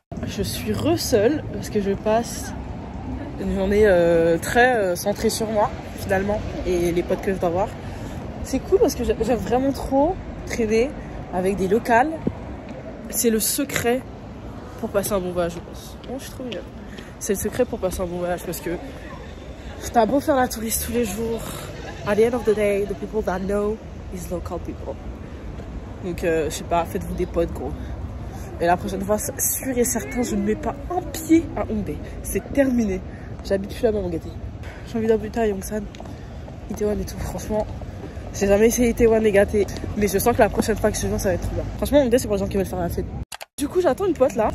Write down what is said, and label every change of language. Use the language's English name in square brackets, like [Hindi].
[French] Je suis seule parce que je passe une journée très centrée sur moi finalement et les potes que je dois voir. C'est cool parce que j'aime vraiment trop traîner avec des locales. C'est le secret pour passer un bon voyage, je pense. Oh, je suis trop mignonne. C'est le secret pour passer un bon voyage parce que t'as beau faire la touriste tous les jours. [English] At the end of the day, the people that know is local people. [French] Donc, je sais pas, faites-vous des potes, gros. Et la prochaine fois, sûr et certain, je ne mets pas un pied à Hongdae. C'est terminé. J'habite plus là-bas, mon gâté. J'ai envie d'habiter à Yongsan, Itaewon et tout. Franchement, j'ai jamais essayé Itaewon, les gâtés. Mais je sens que la prochaine fois que je viens, ça va être trop bien. Franchement, Hongdae, c'est pour les gens qui veulent faire la fête. Du coup, j'attends une pote là.